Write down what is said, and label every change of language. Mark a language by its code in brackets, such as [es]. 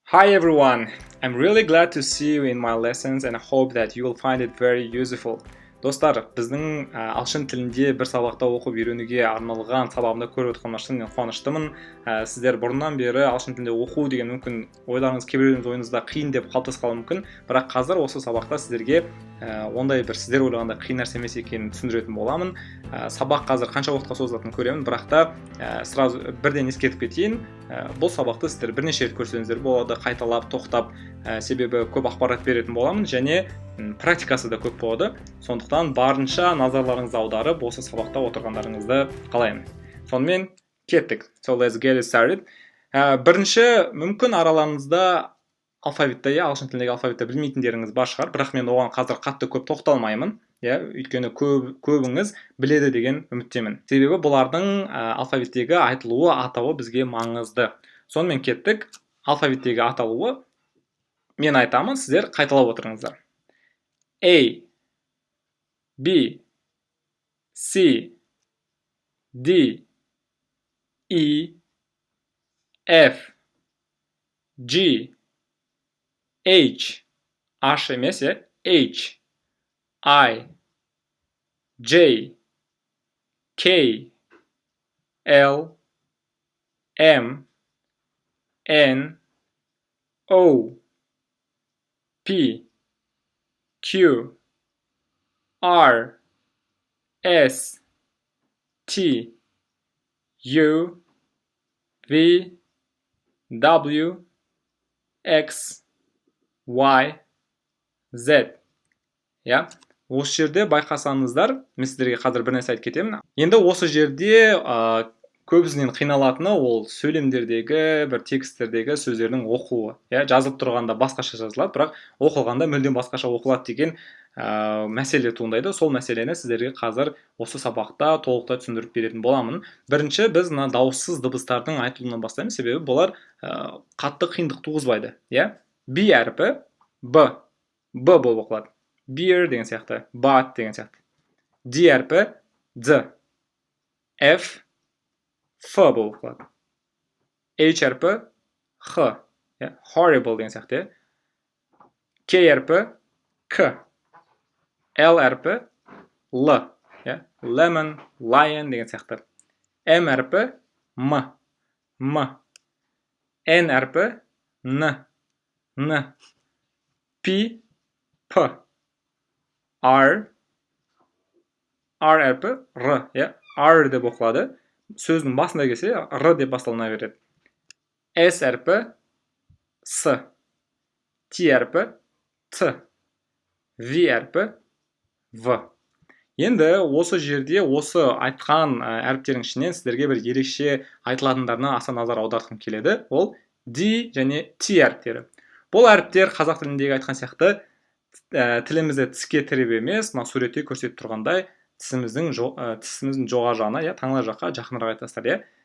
[en] Hi everyone, I'm really glad to see you in my lessons and hope that you will find it very useful. [kk] Достар, біздің ағылшын тілінде бір сабақта оқып үйренуге арналған сабағымды көріп отырғаныма шынымен қуаныштымын. Сіздер бұрыннан бері ағылшын тілінде оқу деген мүмкін ойларыңыз кейбіреулеріңіз ойыңызда қиын деп қалыптасып қалуы мүмкін, бірақ қазір осы сабақта сіздерге ондай бір сіздер ойлағандай қиын нәрсе емес екенін түсіндіретін боламын. Сабақ қазір қанша уақытқа созылатынын көремін, бірақ та сразу бірден ескертіп кетейін. Бұл сабақты сіздер бірнеше рет көрсеңіздер болады, қайталап, тоқтап, себебі көп ақпарат беретін боламын және практикасы да көп болады. Сондықтан барынша назарларыңызды аударып, осы сабақта отырғандарыңызды қалаймын. Сонымен кеттік. [en] So let's get started. [kk] Бірінші, мүмкін араларыңызда алфавитті, ағылшын тіліндегі алфавитті білмейтіндеріңіз бар шығар, бірақ мен оған қазір қатты көп тоқталмаймын. Өйткені көбіңіз біледі деген үміттемін. Себебі бұлардың алфавиттегі айтылуы, атауы бізге маңызды. Сонымен кеттік. Алфавиттегі аталуы мен айтамын, сіздер қайталап отырыңыздар. [en] A, B, C, D, E, F, G, H, H емес, H, I, J, K, L, M, N, O, P, Q, R, S, T, U, V, W, X, Y, Z. [kk] Осы жерде байқасаңыздар, мен сіздерге қазір бір нәрсе айтып кетемін. Енді осы жерде көбісінен қиналатыны ол сөйлемдердегі, бір тексттердегі сөздердің оқуы. Жазылып тұрғанда басқаша жазылады, бірақ оқылғанда мүлдем басқаша оқылады деген мәселе туындайды. Сол мәселені сіздерге қазір осы сабақта толықтай түсіндіріп беретін боламын. Бірінші, біз мына дауыссыз дыбыстардың айтылуынан бастаймыз, себебі бұлар қатты қиындық туғызбайды. B әрпі B болып оқылады. Beer деген сияқты, but деген сияқты. D әрпі D, F, F болып оқылады. H әрпі H, horrible деген сияқты. K әрпі K, L әрпі L, lemon, lion деген сияқты. M әрпі M, N әрпі N, P, P, R әрпі R, R деп оқылады. Сөздің басында келсе, R деп басталына береді. S әрпі S, T әрпі T, V әрпі V. Енді осы жерде осы айтқан әріптердің ішінен сіздерге бір ерекше айтылатындарына аса назар аудартқым келеді. Ол D және T әріптері. Бұл әріптер қазақ тіліндегі айтқан сияқты тілімізді тіске тіреп емес, суретте көрсетіп тұрғандай тісіміздің жоға жағына, таңла жаққа жақынырақ айтасыздар.